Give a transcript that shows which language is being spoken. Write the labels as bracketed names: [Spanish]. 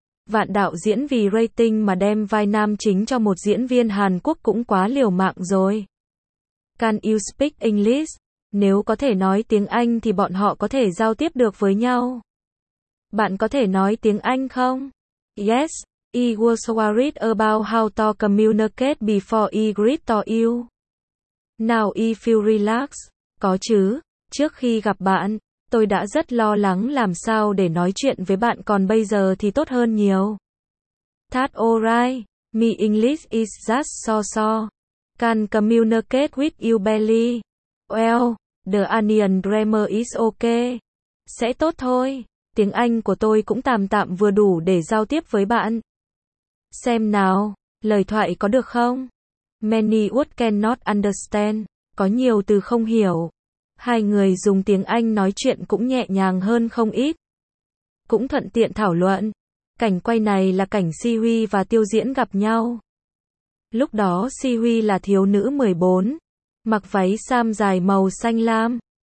[Vietnamese] Vạn đạo diễn vì rating mà đem vai nam chính cho một diễn viên Hàn Quốc cũng quá liều mạng rồi. [English] Can you speak English? [Vietnamese] Nếu có thể nói tiếng Anh thì bọn họ có thể giao tiếp được với nhau. Bạn có thể nói tiếng Anh không? [English] Yes, I was worried about how to communicate before I greet to you. Now I feel relaxed. [Vietnamese] Có chứ, trước khi gặp bạn, tôi đã rất lo lắng làm sao để nói chuyện với bạn, còn bây giờ thì tốt hơn nhiều. [English] That's alright, my English is just so-so. Can communicate with you barely. Well, the Onion grammar is okay. [Vietnamese] Sẽ tốt thôi, tiếng Anh của tôi cũng tạm tạm vừa đủ để giao tiếp với bạn. Xem nào, lời thoại có được không? [English] Many words cannot understand. [Vietnamese] Có nhiều từ không hiểu. Hai người dùng tiếng Anh nói chuyện cũng nhẹ nhàng hơn không ít. Cũng thuận tiện thảo luận. Cảnh quay này là cảnh Si Huy và Tiêu Diễn gặp nhau. Lúc đó Si Huy là thiếu nữ 14. Mặc váy sam dài màu xanh lam.